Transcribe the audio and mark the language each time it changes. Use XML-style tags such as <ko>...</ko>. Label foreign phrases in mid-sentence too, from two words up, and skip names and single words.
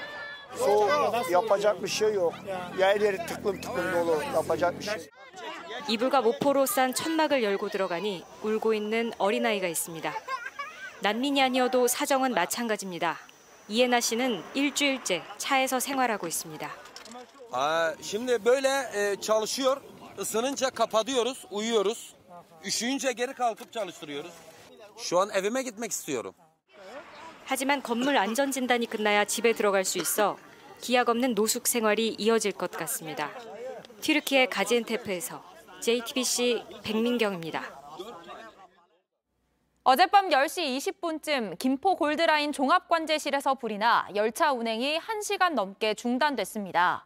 <ko>이불과 모포로 싼 천막을 열고 들어가니 울고 있는 어린아이가 있습니다. 난민이 아니어도 사정은 maçangacı입니다. 이해나 씨는 일주일째 차에서 생활하고 있습니다.</ko> <tr>Şimdi böyle çalışıyor. Isınınca kapatıyoruz, uyuyoruz. Üşüyünce geri kalkıp çalıştırıyoruz. Şu an evime gitmek istiyorum.</tr> <ko>하지만 건물 안전진단이 끝나야 집에 들어갈 수 있어 기약 없는 노숙 생활이 이어질 것 같습니다. 튀르키예 가지엔테프에서 JTBC 백민경입니다. 어젯밤 10시 20분쯤 김포 골드라인 종합관제실에서 불이 나 열차 운행이 1시간 넘게 중단됐습니다.</ko>